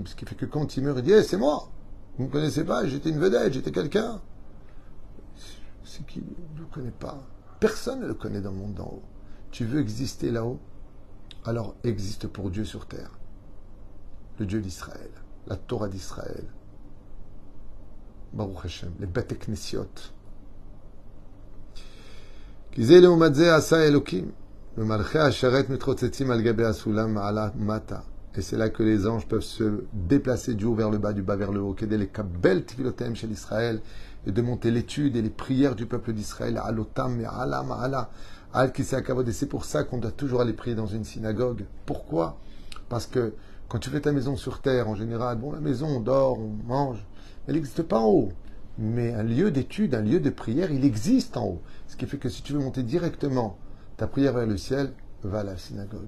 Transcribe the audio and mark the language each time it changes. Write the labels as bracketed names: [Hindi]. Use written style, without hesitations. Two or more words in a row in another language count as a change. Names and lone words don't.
[French] Ce qui fait que quand il meurt, il dit hey, c'est moi, vous ne me connaissez pas, j'étais une vedette, j'étais quelqu'un. C'est qui ne le connaît pas. Personne ne le connaît dans le monde d'en haut. Tu veux exister là-haut? Alors existe pour Dieu sur terre. Le Dieu d'Israël, la Torah d'Israël. [Hebrew] ברוך השם, [French] les [Hebrew] בתי כנסיות. Kizé לעומת זה עשה אלוקים, ומלכי השרת מתרוצצים על גבי הסולם מעלה ומטה. [French] Et c'est là que les anges peuvent se déplacer du haut vers le bas, du bas vers le haut, [Hebrew] כדי לקבל תפילותיהם של ישראל, [French] et de monter l'étude et les prières du peuple d'Israël, [Hebrew] alotam מעלה מעלה, על כסא הכבוד. [French] Et c'est pour ça qu'on doit toujours aller prier dans une synagogue. Pourquoi? Parce que quand tu fais ta maison sur terre, en général, bon, la maison, on dort, on mange, elle n'existe pas en haut. Mais un lieu d'étude, un lieu de prière, il existe en haut. Ce qui fait que si tu veux monter directement ta prière vers le ciel, va à la synagogue.